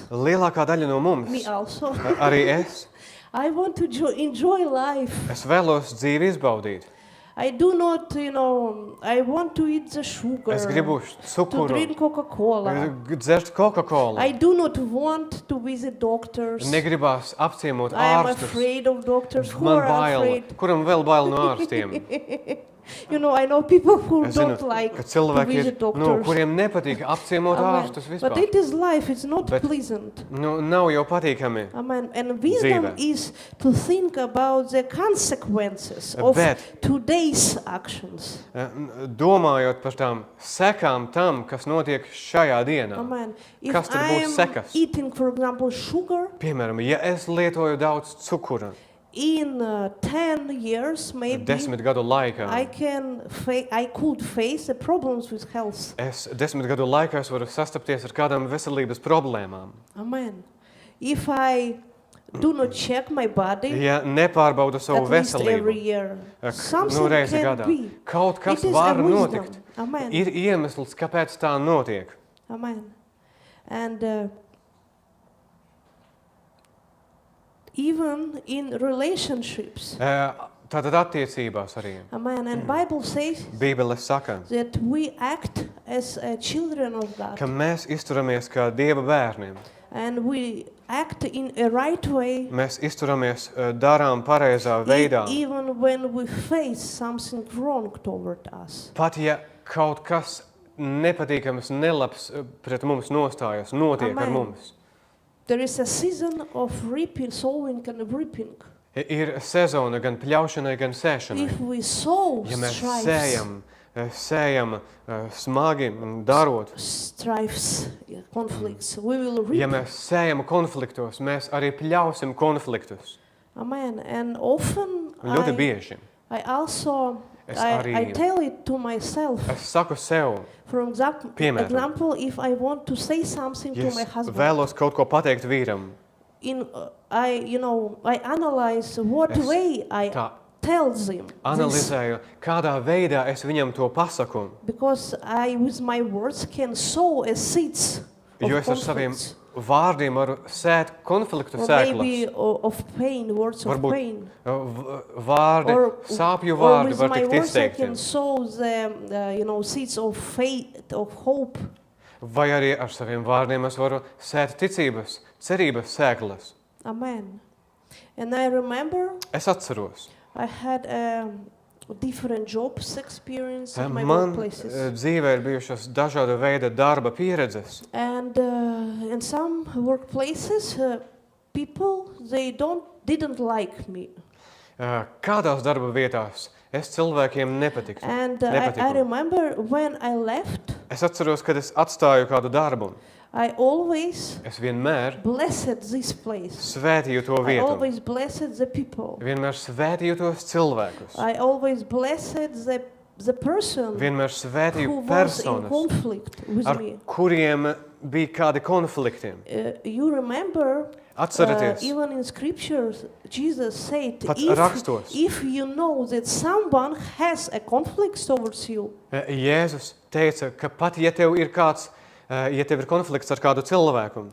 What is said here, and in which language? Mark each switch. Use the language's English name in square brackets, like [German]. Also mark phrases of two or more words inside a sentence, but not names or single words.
[Latvian] Lielākā daļa no mums, [English] me also, [Latvian] arī es, [English] I want to enjoy life. [Latvian] es vēlos dzīvi izbaudīt. [English] I do not, I want to eat the sugar, [Latvian] Es gribu [English] to [Latvian] cukuru, [English] drink Coca-Cola. [Latvian] dzert Coca-Cola. [English] I do not want to visit doctors. [Latvian] Negribās apciemot [English] I am [Latvian] ārstus. [English] afraid of doctors. Who [Latvian] Man [English] are [Latvian] bail. [English] afraid? [Latvian] Kuram vēl bail no ārstiem? [English] I know people who [Latvian] Es zinu, [English] don't like [Latvian] ka [English] to [Latvian] cilvēki [English] visit [Latvian] ir, [English] doctors. [Latvian] kuriem nepatīk apciemot [English] Amen. [Latvian] ārstus [English] But [Latvian] vispār. [English] it is life, it's not [Latvian] Bet- [English] pleasant. [Latvian] Nav jau patīkami. [English] Amen. And wisdom [Latvian] Dzīvē. [English] is to think about the consequences of [Latvian] Bet- [English] today's actions. [Latvian] Domājot par tām sekām tam, kas notiek šajā dienā. [English] Amen. If [Latvian] Kas tad [English] I [Latvian] būs [English] am [Latvian] sekas? [English] eating, for example, sugar, [Latvian] Piemēram, ja es lietoju daudz cukura [English] in 10 years, maybe [Latvian] 10 gadu laikā, [English] I could face the problems with health. [Latvian] es 10 gadu laikā es varu sastapties ar kādām veselības problēmām. [English] Amen. If I do not check my body [Latvian] Ja nepārbaudu savu [English] at least every [Latvian] veselību, [English] year, [Latvian] nu [English] something [Latvian] reizi [English] can [Latvian] gadā, [English] be. [Latvian] kaut kas [English] It is [Latvian] var [English] a wisdom. [Latvian] notikt. [English] Amen. [Latvian] Ir iemesls, kāpēc tā notiek. [English] Amen. And even in relationships, [Latvian] Tātad attiecībās arī. [English] amen. And Bible says [Latvian] Bībele saka, [English] that we act as children of [Latvian] ka [English] God, [Latvian] mēs izturamies kā Dieva bērniem. [English] and we act in a right way, [Latvian] Mēs izturamies, darām pareizā veidā. [English] even when we face something wrong toward us. [Latvian] Pat ja kaut kas nepatīkams, nelabs pret mums nostājas, notiek ar [English] Amen. [Latvian] mums. [English] There is a season of reaping, sowing and reaping. [Latvian] Ir sezona gan pļaušanai, gan sēšanai. [English] If we sow [Latvian] Ja mēs [English] strifes, [Latvian] sējam smagi darot, [English] strifes, conflicts, we will reap. [Latvian] ja mēs sējam konfliktos, mēs arī pļausim konfliktus. [English] Amen. And often [Latvian] Ļoti bieži. [English] I also [Latvian] Es [English] I [Latvian] arī- [English] tell it to myself. [Latvian] Es saku sev, [English] For [Latvian] Piemēram. [English] example, if I want to say something [Latvian] ja [English] to [Latvian] es [English] my husband, [Latvian] vēlos kaut ko pateikt vīram, [English] I analyze what [Latvian] Es [English] way I [Latvian] tā [English] tell them this, [Latvian] analizēju, kādā veidā es viņam to pasaku. [English] because I with my words can sow a seeds of [Latvian] Jo es ar saviem [English] conflicts, [Latvian] vārdiem varu sēt konfliktu [English] or maybe [Latvian] sēklas. [English] of pain, words of [Latvian] Varbūt [English] pain. [Latvian] Vārdi, sāpju [English] or [Latvian] vārdi [English] with [Latvian] var [English] my [Latvian] tikt [English] words I [Latvian] izteikti. [English] can sow the seeds of faith, of hope. [Latvian] Vai arī ar saviem vārdiem es varu sēt ticības, cerības sēklas. [English] Amen. And I remember [Latvian] Es atceros, [English] I had different jobs experience at my [Latvian] man [English] workplaces. [Latvian] dzīvē ir bijušas dažāda veida darba pieredzes. [English] And in some workplaces, people, they didn't like me. [Latvian] Kādās darba vietās es cilvēkiem nepatiktu. [English] And I [Latvian] nepatiku. [English] remember when I left, [Latvian] Es atceros, kad es atstāju kādu darbu. [English] I always [Latvian] Es vienmēr [English] blessed this place. [Latvian] svētīju to [English] I [Latvian] vietu. [English] always blessed the people. [Latvian] Vienmēr svētīju tos cilvēkus. [English] I always blessed the person [Latvian] Vienmēr [English] who [Latvian] svētīju [English] was in [Latvian] personas, [English] conflict with [Latvian] ar [English] me. [Latvian] kuriem bija kādi konflikti. [English] You remember, [Latvian] Atcerieties, [English] even in scriptures, Jesus said, [Latvian] Pats rakstos. [English] if you know that someone has a conflict towards you, [Latvian] Jēzus teica, ka pat ja tev ir kāds, ja tev ir konflikts ar kādu cilvēku,